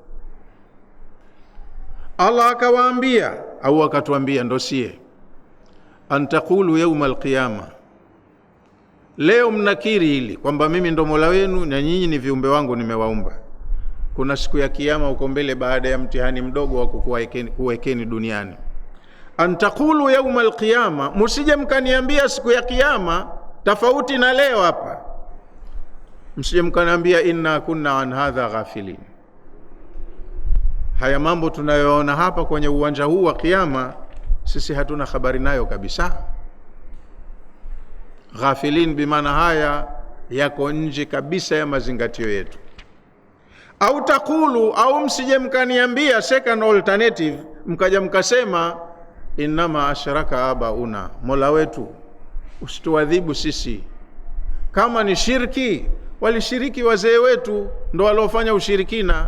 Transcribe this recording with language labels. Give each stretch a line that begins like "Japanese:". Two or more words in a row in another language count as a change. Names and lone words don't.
Swahili: Allah akawaambia au akatuambia, ndo sie,
Arabic: أن تقولوا يوم القيامة,
Swahili: leo mnakiri hili kwamba mimi ndo Mola wenu na nyinyi ni viumbe wangu nimewaumba. Kuna siku ya kiyama uko mbele, baada ya mtihani mdogo wa kuwekeni duniani.
Arabic: أن تقولوا يوم القيامة,
Swahili: msije mkaniambia siku ya kiyama tofauti na leo hapa, msije mkaniambia
Arabic: إنا كنا عن هذا غافلين.
Swahili: Haya mambo tunayoona hapa kwenye uwanja huu wa kiyama sisi hatuna habari nayo kabisa. Ghafilin bimaana haya yako nje kabisa ya mazingatio yetu.
Arabic: أو تقولوا,
Swahili: au msije mkaniambia
English: second alternative,
Swahili: mkaja mkasema
Arabic: إنما أشرك آباؤنا,
Swahili: Mola wetu usituadhibu sisi, kama ni shirki walishiriki wazee wetu ndo waliofanya ushirikina.